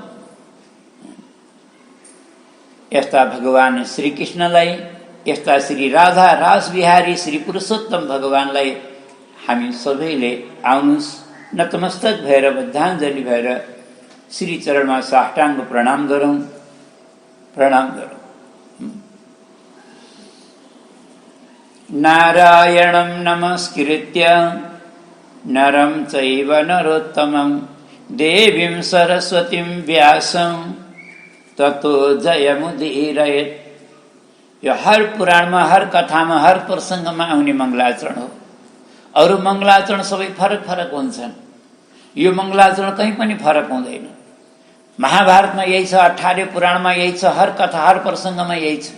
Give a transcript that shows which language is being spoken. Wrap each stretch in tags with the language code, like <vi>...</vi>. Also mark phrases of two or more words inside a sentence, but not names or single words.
<ne>यस्ता भगवान श्री कृष्णलाई, यस्ता श्री राधा रास बिहारी श्री पुरुषोत्तम भगवानलाई हामी सबैले आउनुस्, नतमस्तक भएर बद्धाञ्जलि भएर श्री चरणमा साष्टाङ्ग प्रणाम गरौँ, प्रणाम गरौँ।</ne> <sa>नारायणं नमस्कृत्य नरं चैव नरोत्तमं देवीं सरस्वतीं व्यासं ततो जयमुदीरयेत्।</sa> <ne>यो हर पुराणमा, हर कथामा, हर प्रसङ्गमा आउने मङ्गलाचरण हो। अरू मङ्गलाचरण सबै फरक फरक हुन्छन्, यो मङ्गलाचरण कहीँ पनि फरक हुँदैन। महाभारतमा यही छ, 18 पुराणमा यही छ, हर कथा हर प्रसङ्गमा यही छ।</ne>